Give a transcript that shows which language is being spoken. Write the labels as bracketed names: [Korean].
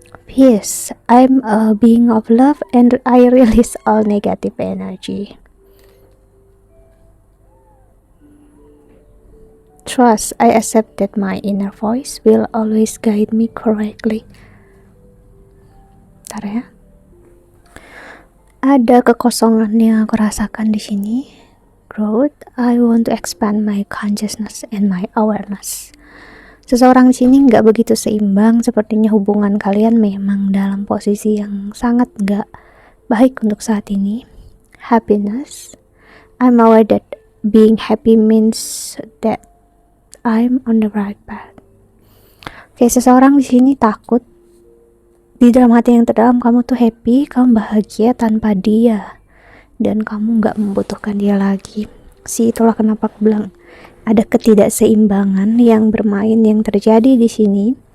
[English] Peace, I'm a being of love and I release all negative energy. Trust, I accept that my inner voice will always guide me correctly. [Indonesian] Bentar ya. Ada kekosongan yang aku rasakan di sini. [English] Growth, I want to expand my consciousness and my awareness. [Indonesian] Seseorang di sini nggak begitu seimbang, sepertinya hubungan kalian memang dalam posisi yang sangat nggak baik untuk saat ini. [English] Happiness, I'm aware that being happy means that I'm on the right path. [Indonesian] Oke, seseorang di sini takut. Di dalam hati yang terdalam kamu tuh happy, kamu bahagia tanpa dia, dan kamu nggak membutuhkan dia lagi. Itulah kenapa aku bilang ada ketidakseimbangan yang bermain, yang terjadi di sini.